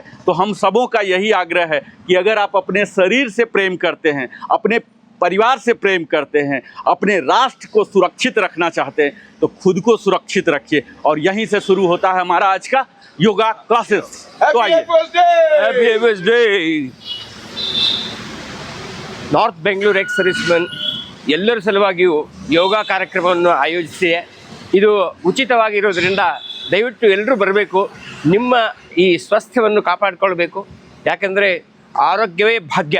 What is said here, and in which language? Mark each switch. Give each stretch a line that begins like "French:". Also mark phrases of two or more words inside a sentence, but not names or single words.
Hindi: तो हम सबों का यही आग्रह है कि अगर आप अपने शरीर से प्रेम करते हैं, अपने परिवार से प्रेम करते हैं, अपने राष्ट्र को सुरक्षित रखना चाहते हैं तो खुद को सुरक्षित रखिए। और यहीं से शुरू होता है हमारा आज का
English: yoga classes.
Hindi: तो आइए
English: happy Air Force day.
Kannada: ನಾರ್ತ್ ಬೆಂಗಳೂರು
English: ex serviceman
Kannada: ಎಲ್ಲರ ಸಲುವಾಗಿಯೂ ಯೋಗ ಕಾರ್ಯಕ್ರಮವನ್ನು ಆಯೋಜಿಸಿದೆ. ಇದು ಉಚಿತವಾಗಿರೋದ್ರಿಂದ ದಯವಿಟ್ಟು ಎಲ್ಲರೂ ಬರಬೇಕು. ನಿಮ್ಮ ಈ ಸ್ವಾಸ್ಥ್ಯವನ್ನು ಕಾಪಾಡಿಕೊಳ್ಬೇಕು. ಯಾಕಂದರೆ ಆರೋಗ್ಯವೇ ಭಾಗ್ಯ.